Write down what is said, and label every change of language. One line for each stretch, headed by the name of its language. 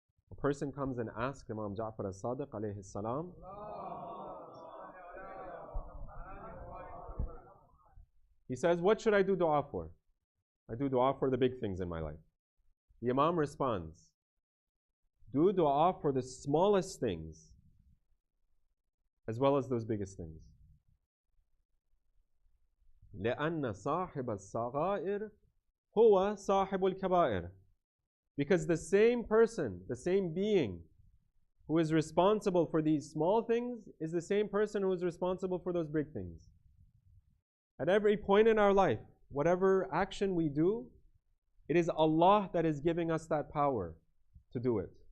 English: A person comes and asks Imam Ja'far as-Sadiq alayhi salam, he says, what should I do dua for? I do dua for the big things in my life. The Imam responds, do dua for the smallest things as well as those biggest things.
Arabic: لأن صاحب الصغائر هو صاحب الكبائر.
English: Because the same person, the same being who is responsible for these small things is the same person who is responsible for those big things. At every point in our life, whatever action we do, it is Allah that is giving us that power to do it.